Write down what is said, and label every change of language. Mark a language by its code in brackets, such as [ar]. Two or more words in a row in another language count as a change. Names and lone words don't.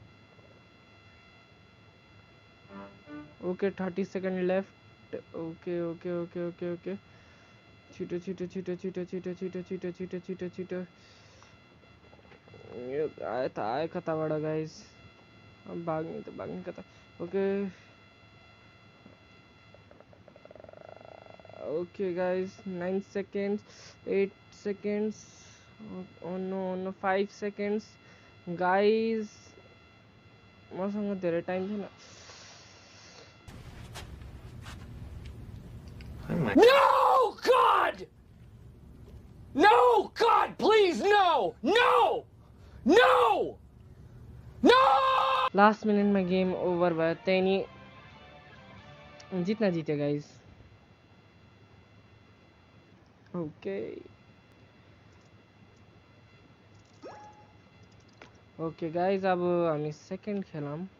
[en] okay 30 second left. okay okay okay okay okay, [ne] छिटो छिटो छिटो छिटो छिटो छिटो छिटो छिटो छिटो छिटो। यो आयो त आयो कताबाट गाइस, अब भाग्ने त भाग्ने कता। [en] ओके Okay, guys, 9 seconds, 8 seconds. Oh no, oh no, 5 seconds. Guys, [ne] मसँग धेरै टाइम छैन. [en] No, God! No, God, please, no! No! No! No! last minuteमा game over [ne] भयो. त्यही नि जित्न जित्यो गाइज. [en] okay okay guys, [ne] अब हामी सेकेन्ड खेलौँ.